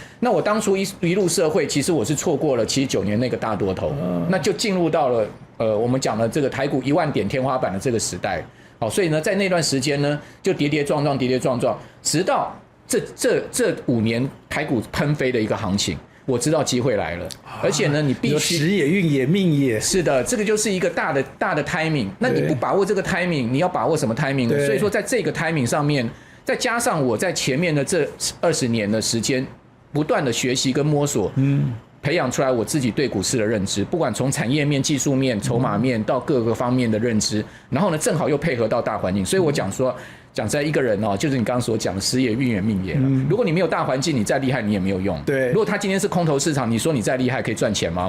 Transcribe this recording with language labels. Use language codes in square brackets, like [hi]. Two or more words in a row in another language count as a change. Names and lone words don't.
[zh] 那我當初一入社會，其實我是錯過了79年那個大多頭，那就進入到了我們講的這個台股1萬點天花板的這個時代。好，所以呢，在那段時間呢，就跌跌撞撞，直到這5年台股噴飛的一個行情。我知道機會來了，而且呢，你必須時也運也命也是的，這個就是一個大的 timing。那你不把握這個 timing， 你要把握什麼 timing 呢？所以說，在這個 timing 上面，再加上我在前面的這20年的時間，不斷的學習跟摸索，培養出來我自己對股市的認知，不管從產業面、技術面、籌碼面到各個方面的認知，然後呢，正好又配合到大環境，所以我講說。講在一個人哦，就是你剛剛所講的時也運也命也了。如果你沒有大環境，你再厲害你也沒有用。對，如果他今天是空頭市場，你說你再厲害可以賺錢嗎？